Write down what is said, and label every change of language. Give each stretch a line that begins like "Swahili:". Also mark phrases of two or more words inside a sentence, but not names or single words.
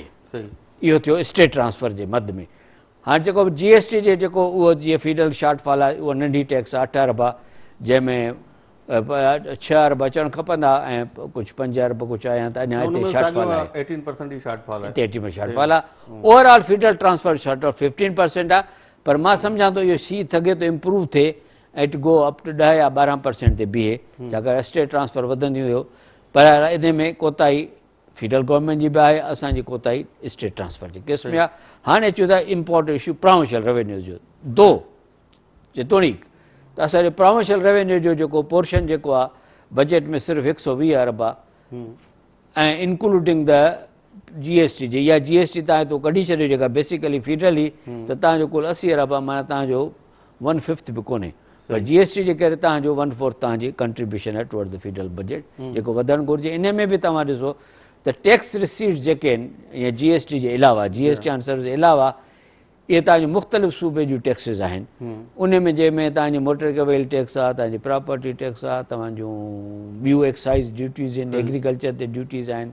Sindhi: इहो थियो
English: state transfer
Sindhi: जे मद में। हाणे जेको GST जे जेको उहो जीअं
English: federal shortfall
Sindhi: आहे, उहा नंढी टैक्स आहे 8 अरब आहे, जंहिंमें 6 अरब अचणु खपंदा ऐं कुझु 5 अरब कुझु आया त अञा हिते शॉर्टफॉल आहे,
Urdu: 18% ہی شارٹ فال ہے,
Sindhi: 18% शॉर्टफॉल आहे।
English: overall federal transfer shortfall
Sindhi: 15% आहे, पर मां सम्झां थो इहो सी सघे थो इम्प्रूव थिए ऐं
English: it go up to
Sindhi: 10 या 12% ते बीहे, छाकाणि
English: state transfer
Sindhi: वधंदी हुयो। पर इन में कोताही
English: federal government
Sindhi: जी बि आहे, असांजी कोताही
English: state transfer
Sindhi: जे केस में आहे। हाणे अचूं था
English: important issue provincial revenue
Sindhi: जो। जेतोणीक त असांजो
English: provincial revenue
Sindhi: जो जेको पोर्शन जेको आहे बजट में सिर्फ़ु 120 अरब आहे, ऐं
English: including the GST
Sindhi: जे, या GST तव्हां हितो कढी छॾियो जेका
English: basically federal
Sindhi: ई, त तव्हांजो कुल 80 अरब आहे, माना तव्हांजो 1/5 बि कोन्हे। पर GST जे करे तव्हांजो 1/4 तव्हांजी कंट्रीब्यूशन आहे
English: toward the federal budget,
Sindhi: जेको वधणु घुरिजे। इन में बि तव्हां ॾिसो त
English: tax receipts
Sindhi: जेके आहिनि या GST जे अलावा,
English: GST on service
Sindhi: जे अलावा इहे तव्हांजो मुख़्तलिफ़ सूबे जूं टैक्सिस आहिनि। उन में जंहिंमें तव्हांजी
English: motor vehicle tax
Sindhi: आहे, तव्हांजी
English: property tax
Sindhi: आहे, तव्हांजूं ॿियूं
English: excise duties
Sindhi: आहिनि, एग्रीकल्चर ते ड्यूटीज़ आहिनि।